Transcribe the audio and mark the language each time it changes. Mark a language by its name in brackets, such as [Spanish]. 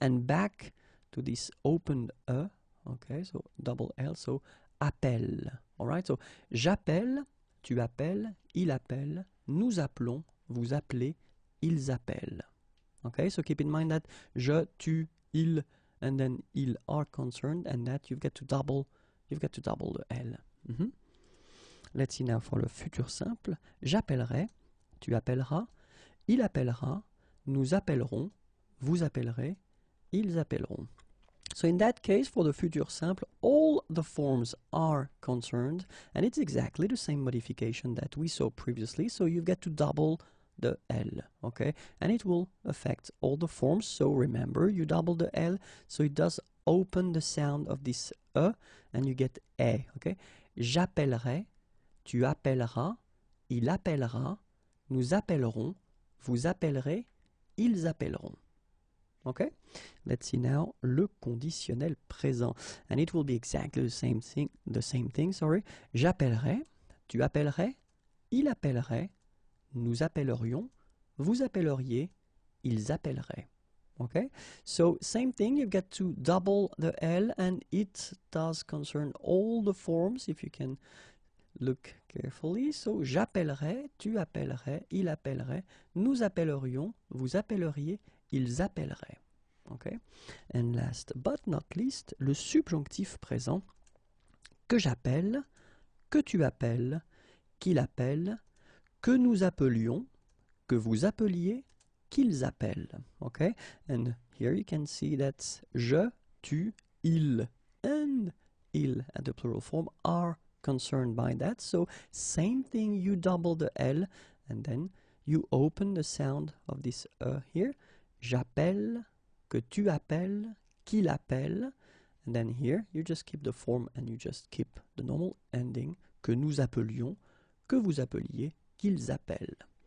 [English] And back to this opened e, okay? So double L, so appelle, all right? [French] So j'appelle, tu appelles, il appelle, nous appelons, vous appelez, ils appellent, okay? [English] So keep in mind that je, tu, il, and then ils are concerned, and that you've got to double the L. Let's see now for le futur simple. [French] J'appellerai, tu appelleras, il appellera, nous appellerons, vous appellerez, ils appelleront. [English] So in that case, for the future simple, all the forms are concerned, and it's exactly the same modification that we saw previously. So you've got to double the L, okay? And it will affect all the forms. So remember, you double the L, so it does open the sound of this E, and you get E, okay? [French] J'appellerai, tu appelleras, il appellera, nous appellerons, vous appellerez, ils appelleront. Okay? [English] Let's see now le conditionnel présent. And it will be exactly the same thing, sorry. [French] J'appellerai, tu appellerais, il appellerait, nous appellerions, vous appelleriez, ils appelleraient. [English] Okay? So same thing, you've got to double the L, and it does concern all the forms, if you can look carefully. [French] So j'appellerai, tu appellerais, il appellerait, nous appellerions, vous appelleriez, ils appelleraient. Okay? [English] And last but not least, [French] le subjonctif présent, que j'appelle, que tu appelles, qu'il appelle, que nous appelions, que vous appeliez, qu'ils appellent. [English] Okay? And here you can see that je, tu, il, and il at the plural form are concerned by that. So same thing, you double the L, and then you open the sound of this here. [French] J'appelle, que tu appelles, qu'il appelle, [English] and then here you just keep the form and you just keep the normal ending, [French] que nous appelions, que vous appeliez, qu'ils appellent.